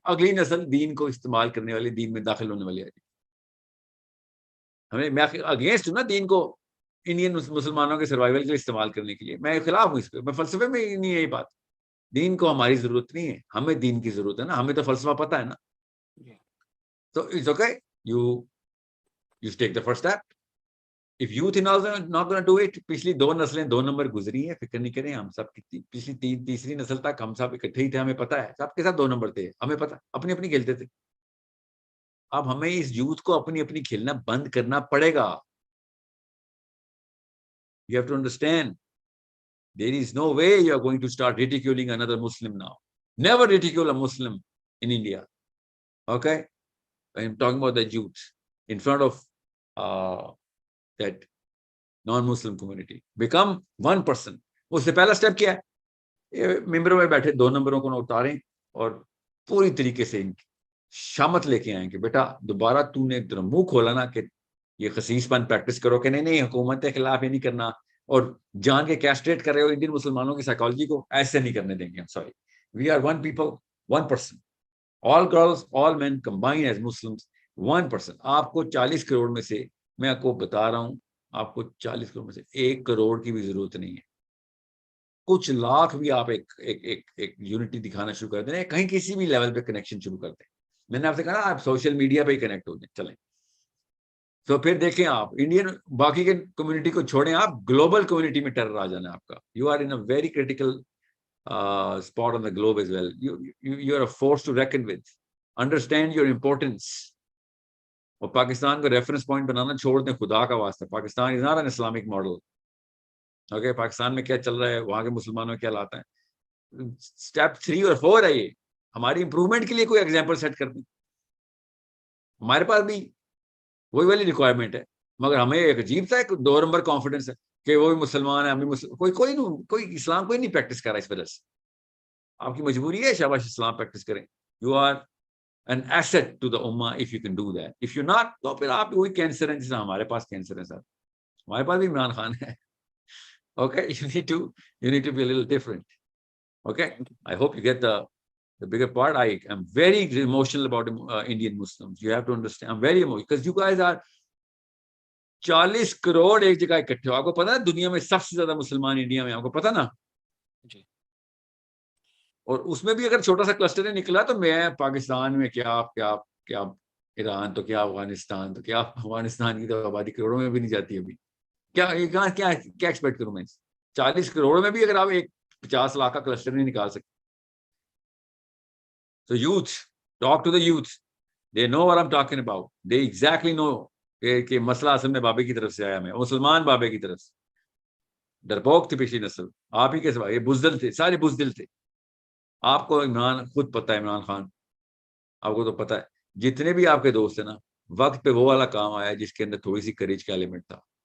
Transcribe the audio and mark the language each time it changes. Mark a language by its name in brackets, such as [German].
[Urdu] اگلی نسل دین کو استعمال کرنے والی, دین میں داخل ہونے والی ہے. میں اگینسٹ ہوں نا دین کو انڈین مسلمانوں کے سروائیول کے لیے استعمال کرنے کے لیے, میں خلاف ہوں اس پہ. میں فلسفے میں نہیں ہے یہ بات. دین کو ہماری ضرورت نہیں ہے, ہمیں دین کی ضرورت ہے نا, ہمیں تو فلسفہ پتہ ہے نا. [English] تو it's okay, you take the first step. If youth is not going to do it, [Urdu] پچھلی 2 نسلیں 2 نمبر گزری ہیں, فکر نہیں کریں. ہم سب پچھلی تیسری نسل تک ہم سب اکٹھے ہی تھے, ہمیں پتہ ہے سب کے ساتھ 2 نمبر تھے, ہمیں پتہ, اپنی اپنی کھیلتے تھے. اب ہمیں اس یوتھ کو اپنی اپنی کھیلنا بند کرنا پڑے گا. [English] You have to understand, there is no way you are going to start ridiculing another Muslim now. Never ridicule a Muslim in India. Okay? I am talking about the youth in front of that non-Muslim community. Become one person. [Urdu] اس سے پہلا step کیا ہے؟ ممبروں میں بیٹھے 2 نمبروں کو نہ اتاریں اور پوری طریقے سے ان کی شامت لے کے آئیں کہ بیٹا دوبارہ تو نے منہ کھولا نا کہ یہ خسیس پن پریکٹس کرو کہ نہیں حکومت کے خلاف یہ نہیں کرنا, اور جان کے کیسٹریٹ کر رہے ہو انڈین مسلمانوں کی سائیکالوجی کو, ایسے نہیں کرنے دیں گے. [English] Sorry, we are 1 people, 1 person. All girls, all men combined as Muslims, 1 person. [Urdu] آپ کو 40 کروڑ میں سے, میں آپ کو بتا رہا ہوں, آپ کو 40 کروڑ میں سے 1 کروڑ کی بھی ضرورت نہیں ہے. کچھ لاکھ بھی آپ ایک یونٹی دکھانا شروع کر دیں, کہیں کسی بھی لیول پہ کنیکشن شروع کر دیں. میں نے آپ سے کہا آپ سوشل میڈیا پہ ہی کنیکٹ ہو جائیں, چلیں. تو پھر دیکھیں آپ انڈین باقی کے کمیونٹی کو چھوڑیں, آپ گلوبل کمیونٹی میں ٹیرر آ جانا آپ کا. [English] You are in a very critical spot on the globe as well. You are a force to reckon with. Understand your importance. [Urdu] اور پاکستان کو ریفرنس پوائنٹ بنانا چھوڑ دیں, خدا کا واسطہ. [English] Pakistan is not an Islamic model. [Urdu] Okay, Pakistan میں کیا چل رہا ہے, وہاں کے مسلمانوں کیا لاتا ہے, اسٹیپ 3 اور 4 ہے. یہ ہماری امپروومنٹ کے لیے کوئی ایگزامپل سیٹ کر دیں. ہمارے پاس بھی وہی والی ریکوائرمنٹ ہے, مگر ہمیں ایک عجیب سا ایک 2 نمبر کانفیڈنس ہے کہ وہ بھی مسلمان ہے, ہم بھی کوئی اسلام کوئی نہیں پریکٹس کر رہا. اس وجہ سے آپ کی مجبوری ہے شاباش اسلام پریکٹس کریں. [English] You are an asset to the اما if you can do that. If you not, [Urdu] تو پھر آپ وہی کینسر ہیں جس طرح ہمارے پاس کینسر ہے. سر ہمارے پاس بھی عمران خان ہے. [English] Okay, you need to be a little different. Okay, I hope you get the bigger part. I am very emotional about Indian Muslims. You have to understand, I'm very emotional because you guys are [Urdu] 40 crore ایک جگہ اکٹھے ہو. آپ کو پتا ہے دنیا میں سب سے زیادہ مسلمان انڈیا میں, آپ کو پتا نا جی. اور اس میں بھی اگر چھوٹا سا کلسٹر نکلا تو میں پاکستان میں کیا ایران تو کیا افغانستان تو کیا, افغانستان کی تو آبادی کروڑوں میں بھی نہیں جاتی ابھی. کیا ایکسپیکٹ کروں میں 40 کروڑ میں بھی اگر آپ ایک 50 لاکھ کا کلسٹر نہیں نکال سکتے. [English] So youth, talk to the youth. They know what I'm talking about. They exactly know [Urdu] کہ مسئلہ اصل میں بابے کی طرف سے آیا, میں مسلمان بابے کی طرف سے. ڈرپوک تھی پچھلی نسل, آپ ہی کے سوا, یہ بزدل تھے, سارے بزدل تھے. آپ کو عمران خود پتہ ہے, عمران خان آپ کو تو پتہ ہے, جتنے بھی آپ کے دوست ہیں نا, وقت پہ وہ والا کام آیا جس کے اندر تھوڑی سی کریج کا ایلیمنٹ تھا.